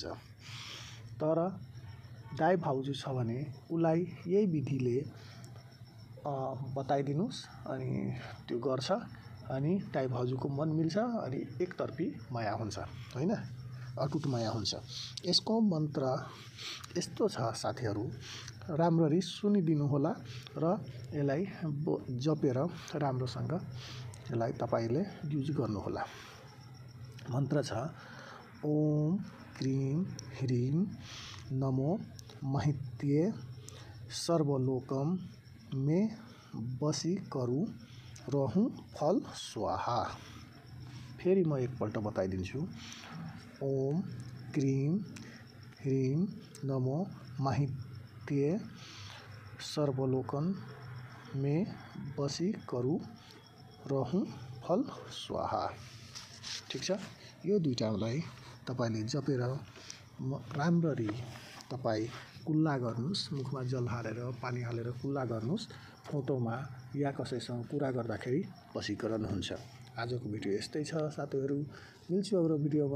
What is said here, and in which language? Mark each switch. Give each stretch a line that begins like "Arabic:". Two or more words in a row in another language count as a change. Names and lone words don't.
Nepali: तर दाइ भाउजू छ भने उलाई यही विधिले बताइदिनुस् अनि त्यो गर्छ अनि दाइ भाउजूको मन मिल्छ अनि एकतर्फी माया हुन्छ, हैन, अटुट माया हुन्छ। यसको मन्त्र यस्तो छ साथीहरू, राम्ररी सुनिदिनु होला र यसलाई जपेर राम्रोसँग यसलाई तपाईले युज गर्नु होला। मन्त्र छ
Sanskrit: ओम क्रीम ह्रीम नमो माहित्ये सर्वलोकम में बसी करू रहूं फल स्वाहा।
Nepali: फेरि म एकपल्ट बताइदिन्छु।
Sanskrit: ओम क्रीम ह्रीम नमो माहित्ये सर्वलोकन में बसी करू रहूं फल स्वाहा।
Nepali: ठीक छ। यो दुईटालाई तपाईले जपेर राम्ररी तपाई कुल्ला गर्नुस्। मुखमा जल हालेर पानी हालेर कुल्ला गर्नुस्। फोटोमा या कसैसँग कुरा गर्दाखेरि वशीकरण हुन्छ। आजको भिडियो यस्तै छ साथीहरू। मिल्छु अग्लो भिडियोमा।